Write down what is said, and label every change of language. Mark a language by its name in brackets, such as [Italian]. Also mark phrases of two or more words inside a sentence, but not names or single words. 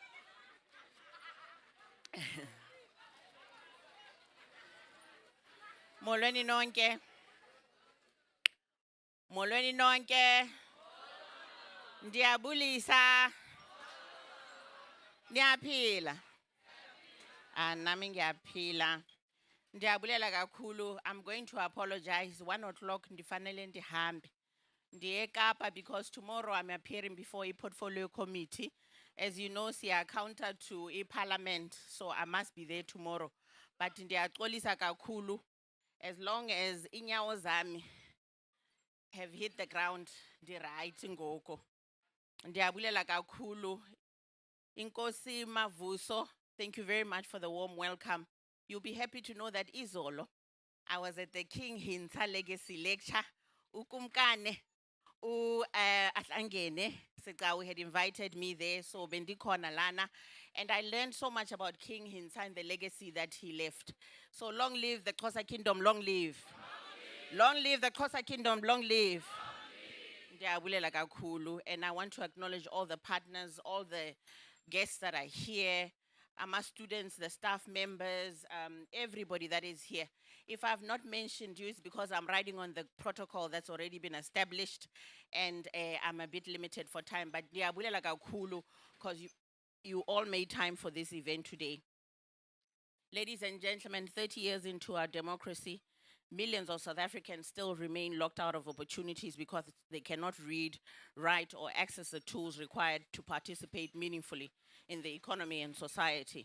[Xhosa] Molweni nonke. Molweni nonke. Ndiyabulisa. Niyaphila. Nami ngiyaphila. Ndiyabulela kakhulu. [English] I'm going to apologize. [Xhosa] 1 o'clock ndifanele ndihambe. Ndiye Kapa [English] because tomorrow I'm appearing before a portfolio committee. As you know, siya counter to a parliament, so I must be there tomorrow. [Xhosa] But ndiyaxolisa kakhulu, [English] as long as [Xhosa] inyawo zami [English] have hit the ground, right ngoko. [Xhosa] Ndiyabulela kakhulu. Inkosi Mavuso, [English] thank you very much for the warm welcome. You'll be happy to know that izolo, I was at the King Hintsa Legacy Lecture. Ukumkane, Atlangene, Sekawi had invited me there, so [Xhosa] bendikhona lana. [English] And I learned so much about King Hintsa and the legacy that he left. So long live the Xhosa Kingdom, long live. Long live the Xhosa Kingdom, long live. [Xhosa] Ndiyabulela kakhulu. [English] And I want to acknowledge all the partners, all the guests that are here, my students, the staff members, everybody that is here. If I've not mentioned you, it's because I'm riding on the protocol that's already been established, and I'm a bit limited for time. [Xhosa] But ndiyabulela kakhulu, [English] because you all made time for this event today. Ladies and gentlemen, 30 years into our democracy, millions of South Africans still remain locked out of opportunities because they cannot read, write, or access the tools required to participate meaningfully in the economy and society.